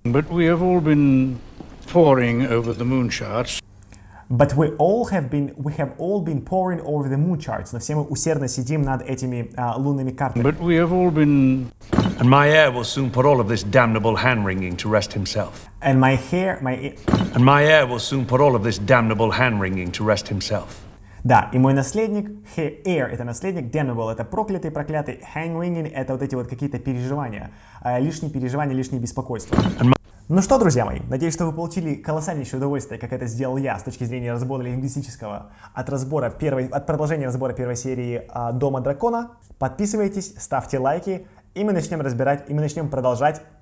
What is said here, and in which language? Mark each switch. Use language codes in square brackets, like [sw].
[en] But we have all been poring over the moon charts. But we have all been poring over the moon charts. [ru] Но все мы усердно сидим над этими лунными картами. [en] But we have all been... And my heir will soon put all of this damnable hand-wringing to rest himself. And my heir will soon put all of this damnable hand-wringing to rest himself. [ru] Да, и мой наследник, heir — это наследник, damnable — это проклятый, проклятый, hand-wringing — это вот эти вот какие-то переживания, лишние переживания, лишние беспокойства. Ну что, друзья мои, надеюсь, что вы получили колоссальнейшее удовольствие, как это сделал я, с точки зрения разбора лингвистического, от продолжения разбора первой серии «Дома дракона». Подписывайтесь, ставьте лайки, и мы начнем продолжать